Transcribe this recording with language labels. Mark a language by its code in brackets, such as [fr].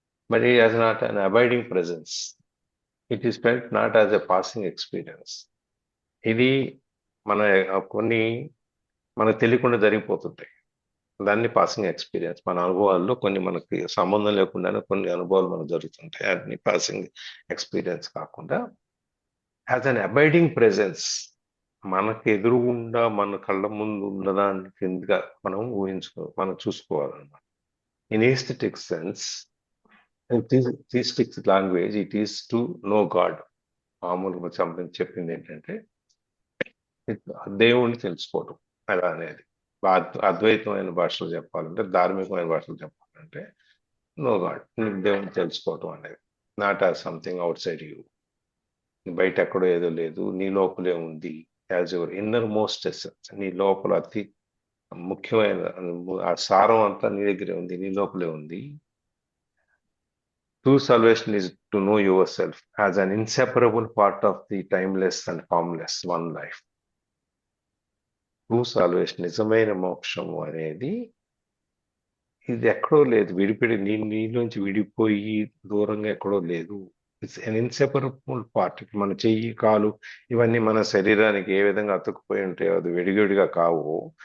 [en] But it is not an abiding presence. It is felt not as a passing experience. [te] ఇది కొన్ని మనకు తెలియకుండా జరిగిపోతుంటాయి. దాన్ని పాసింగ్ ఎక్స్పీరియన్స్. మన అనుభవాల్లో కొన్ని మనకి సంబంధం లేకుండానే కొన్ని అనుభవాలు మనకు జరుగుతుంటాయి. అన్ని పాసింగ్ ఎక్స్పీరియన్స్ కాకుండా యాజ్ అన్ అబైడింగ్ ప్రెజెన్స్, మనకు ఎదురుగుండా మన కళ్ళ ముందు ఉన్నదాన్ని కిందగా మనం మనం చూసుకోవాలన్నమాట. [en] In aesthetic sense, theistic language, it is to know God. [te] మామూలుగా చెప్పింది ఏంటంటే దేవుణ్ణి తెలుసుకోవటం. అలా అనేది అద్వైతమైన భాషలో చెప్పాలంటే, ధార్మికమైన భాషలో చెప్పాలంటే నో గాడ్, దేవుణ్ణి తెలుసుకోవటం అనేది. [en] not as something outside you, [te] బయట ఎక్కడో ఏదో లేదు, నీ లోపలే ఉంది. [en] as your innermost essence, [te] నీ లోపల అతి ముఖ్యమైన ఆ సారం అంతా నీ దగ్గరే ఉంది, నీ లోపలే ఉంది. [en] True salvation is to know yourself as an inseparable part of the timeless and formless one life. [te] True salvation, నిజమైన మోక్షము అనేది ఇది ఎక్కడో లేదు, నీలోంచి విడిపోయి దూరంగా ఎక్కడో లేదు. [en] It's an inseparable part. [te] మన చెయ్యి, కాలు ఇవన్నీ మన శరీరానికి ఏ విధంగా అతుక్కుపోయి ఉంటాయో, అది విడివిడిగా కావు.